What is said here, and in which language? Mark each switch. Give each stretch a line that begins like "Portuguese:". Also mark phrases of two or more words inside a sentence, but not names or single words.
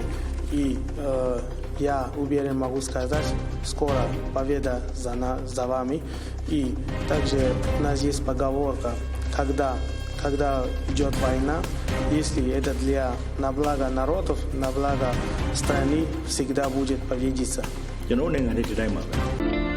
Russian: И я уверен, могу сказать, скоро победа за вами. И также у нас есть поговорка, когда идет война, если это на благо народов, на благо страны, всегда будет победиться.
Burmese: ကျွန်တော်နိုင်ငံတွေဒီတိုင်းမှာပဲ